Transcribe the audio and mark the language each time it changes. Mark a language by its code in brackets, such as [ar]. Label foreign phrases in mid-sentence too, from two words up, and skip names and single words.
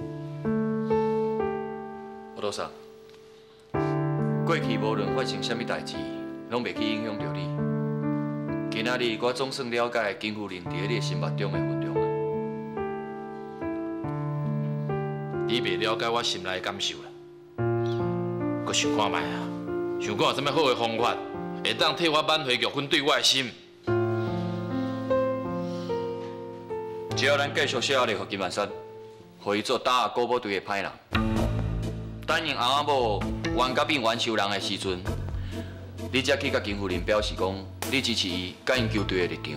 [nan] 我多少？过去无论发生啥物代志，拢袂去影响到你。今仔日我总算了解金夫人伫你心目中的分量啊。你袂了解我心内的感受啦，搁想看卖啊！想讲有啥物好的方法，会当替我挽回玉芬对我的心。只要咱继续写礼给金万山，互伊做打古堡队的歹人。等因翁仔某冤甲变冤仇人的时阵，你才去甲金夫人表示讲，你支持伊甲因球队的立场。